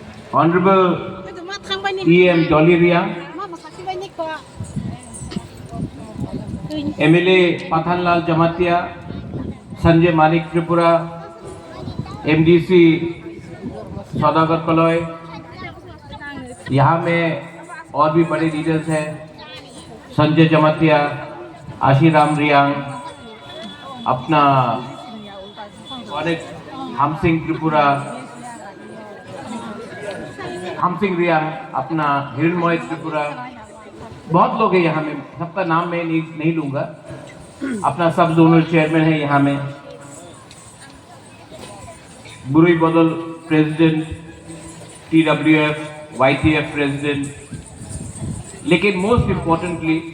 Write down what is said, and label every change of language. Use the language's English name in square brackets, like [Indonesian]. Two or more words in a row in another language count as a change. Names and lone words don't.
[Hindi] Honorable E.M. Dolly Riang, MLA Pathanlal Jamatia, Sanjay Manik Tripura, MDC सौदागर कलोय, यहाँ में और भी बड़े लीडर्स हैं, संजय जमातिया, आशीराम रियांग, अपना हमसिंह त्रिपुरा, हमसिंह रियांग, अपना हिरणमय त्रिपुरा, बहुत लोग हैं यहाँ में, सबका नाम मैं नहीं लूँगा, अपना सब [English] zonal chairman [Hindi] है यहाँ में, बुरुई बदल प्रेसिडेंट, [English] TWF, YTF प्रेसिडेंट, लेकिन most importantly